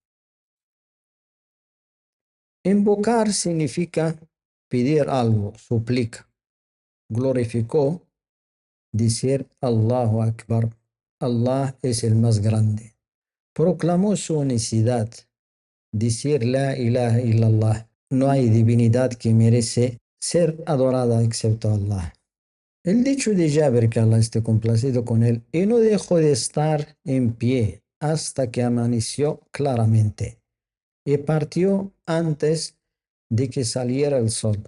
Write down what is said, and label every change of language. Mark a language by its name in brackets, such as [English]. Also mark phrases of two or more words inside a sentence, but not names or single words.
[Spanish] Invocar significa pedir algo, suplica. Glorificó, decir [Arabic] الله أكبر, [Spanish] Allah es el más grande. Proclamó su unicidad, decir [Arabic] لا إله إلا الله, [Spanish] no hay divinidad que merece ser adorada excepto Allah. El dicho de Jabir, que Allah esté complacido con él, y no dejó de estar en pie hasta que amaneció claramente, y partió antes de que saliera el sol.